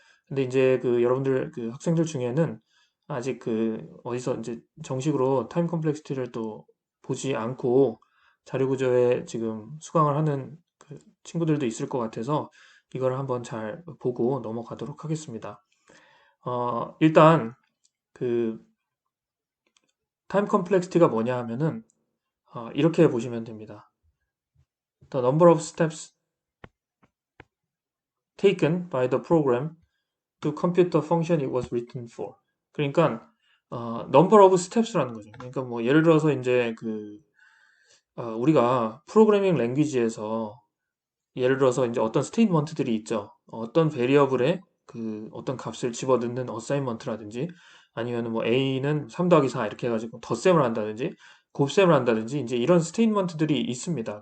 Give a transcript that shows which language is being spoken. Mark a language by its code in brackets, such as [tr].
[ko] 근데 이제 여러분들 학생들 중에는 아직 어디서 이제 정식으로 타임 컴플렉시티를 또 보지 않고 자료 구조에 지금 수강을 하는 친구들도 있을 것 같아서 이걸 한번 잘 보고 넘어가도록 하겠습니다. 일단 그 타임 컴플렉시티가 뭐냐 하면은 이렇게 보시면 됩니다. [en] The number of steps taken by the program to compute the function it was written for. [ko] 그러니까 [en] number of steps [ko] 라는 거죠. 그러니까 뭐 예를 들어서 이제 우리가 프로그래밍 랭귀지에서 예를 들어서 이제 어떤 스테이트먼트들이 있죠. 어떤 베리어블에 어떤 값을 집어넣는 어사인먼트라든지 아니면 뭐 a는 3 더하기 4 이렇게 해가지고 덧셈을 한다든지 곱셈을 한다든지 이제 이런 스테이트먼트들이 있습니다.